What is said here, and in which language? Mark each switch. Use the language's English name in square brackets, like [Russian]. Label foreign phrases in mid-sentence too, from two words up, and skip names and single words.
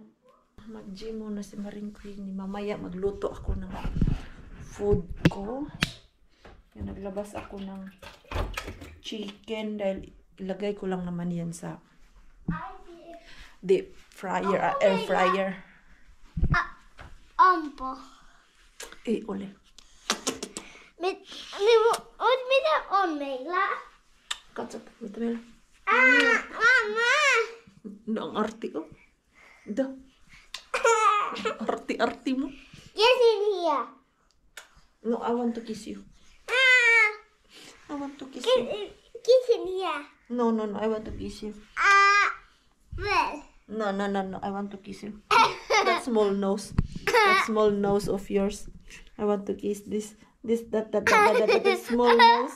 [Filipino] Mag-gym muna si Maring Queenie. Mamaya magluto ako ng food ko. Kaya naglabas ako ng chicken dahil ilagay ko lang naman yan sa [English] deep fryer, air fryer. Ampo. [Filipino] Uli. [Finnish] Mitä on meillä? Katso, mitä meillä? Mamma! [Filipino] Ang arti ko. Ito. Arti mo. [English] Yes, in here. No, I want to kiss you. I want to kiss you. Kiss in here. No, I want to kiss you. Well. No, I want to kiss you. That small nose. That small nose of yours. I want to kiss that small nose.